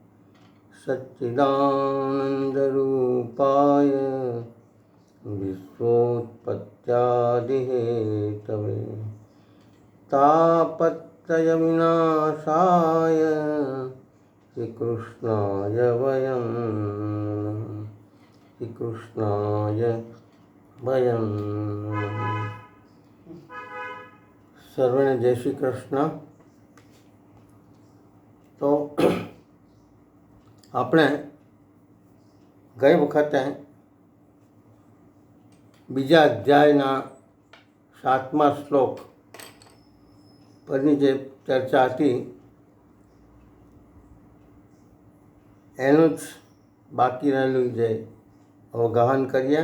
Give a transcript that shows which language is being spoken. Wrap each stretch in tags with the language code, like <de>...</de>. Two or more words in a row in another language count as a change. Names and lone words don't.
<sa>सच्चिदानंद रूपाय विश्वोत्पत्त्यादिहेतवे तापत्रय विनाशाय श्रीकृष्णाय वयं श्रीकृष्णाय वयं</sa> <gu>સર્વને જય શ્રી કૃષ્ણ. તો આપણે ગઈ વખતે બીજા અધ્યાયના 7મા શ્લોક પરની જે ચર્ચા હતી એનું જ બાકી રહેલું જે અવગાહન કરીએ.</gu>